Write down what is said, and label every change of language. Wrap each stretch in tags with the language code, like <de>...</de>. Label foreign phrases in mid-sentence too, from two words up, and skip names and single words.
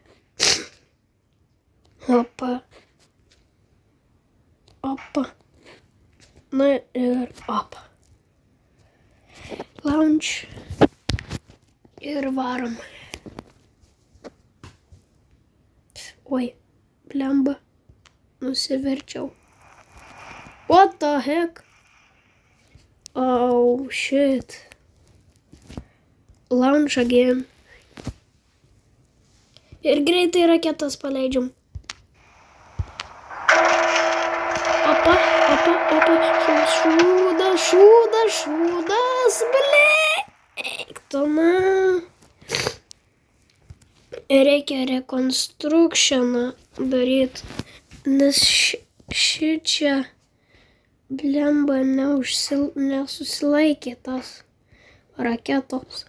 <lt>Na ir opa. Launch. Ir varom. Oi, blemba. Nusiverčiau.</lt> <en>What the heck? Oh, shit. Launch again.</en> <lt>Ir greitai raketas paleidžiam. Opa. Šūdas, blėktona. Reikia rekonstrukcioną daryti, nes šičia blemba nesusilaikė tas raketos.</lt>